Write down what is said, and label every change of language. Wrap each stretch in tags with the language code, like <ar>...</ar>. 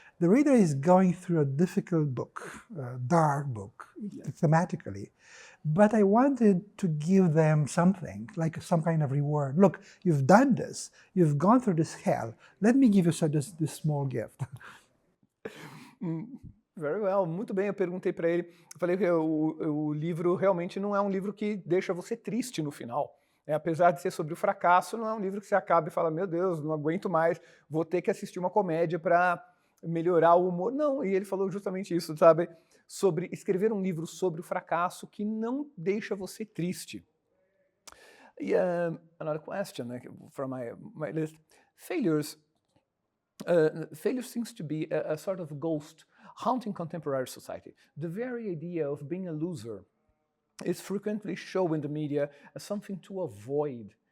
<en>The reader is going through a difficult book, a dark book, thematically. But I wanted to give them something, like some kind of reward. Look, you've done this. You've gone through this hell. Let me give you this small gift. Very well,</en> <pt>muito bem. Eu perguntei para ele, eu falei que o livro realmente não é um livro que deixa você triste no final. Apesar de ser sobre o fracasso, não é um livro que você acaba e fala, meu Deus, não aguento mais, vou ter que assistir uma comédia para melhorar o humor. Não, e ele falou justamente isso, sabe? Sobre escrever um livro sobre o fracasso que não deixa você triste.</pt> <en>Another question from my list. Failure seems to be a sort of ghost haunting contemporary society. The very idea of being a loser is frequently shown in the media as something to avoid.</en>